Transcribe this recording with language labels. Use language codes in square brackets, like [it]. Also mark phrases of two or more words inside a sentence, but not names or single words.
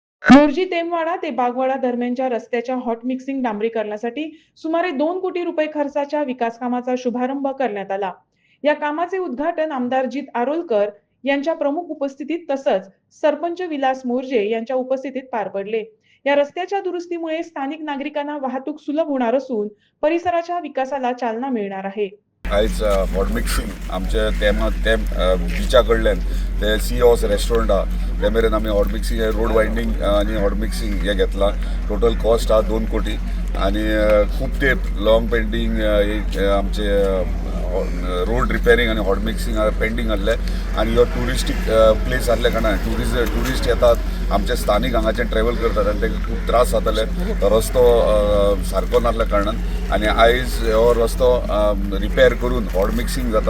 [mr] मोर्जी टेमवाडा ते बागवाडा दरम्यानच्या रस्त्याच्या [en] hot mixing [mr] डांबरीकरणासाठी सुमारे 2 कोटी रुपये खर्चाच्या विकास कामाचा शुभारंभ करण्यात आला. या कामाचे उद्घाटन आमदार जित आरोलकर यांच्या प्रमुख उपस्थितीत तसंच सरपंच विलास मोर्जे यांच्या उपस्थितीत पार पडले. या रस्त्याच्या दुरुस्तीमुळे स्थानिक नागरिकांना वाहतूक सुलभ होणार असून परिसराच्या विकासाला चालना मिळणार आहे. [kok] आयज [en] hot mixing [kok] आमचे ते बिचा कडल्यान ते सी हॉर्स रेस्टॉरंट आहा ते मेरेन आमी [en] hot mixing road widening [kok] आनी [en] hot mixing [kok] हे घेतला. [en] total cost [kok] आहा 2 कोटी आनी खूब तेप [en] long pending [kok] आमचे [en] road repairing [kok] आनी [en] hot mixing pending [kok] आसले आनी हो [en] touristic place [kok] आसले कारणान ट्युरिस्ट येतात आमचे स्थानिक हांगाचे ट्रॅव्हल करतात आनी तांकां खूब त्रास जाताले रस्तो सारको नासल्या कारणान आनी आयज हो रस्तो रिपेर करून [en] hot mixing [kok] जाता.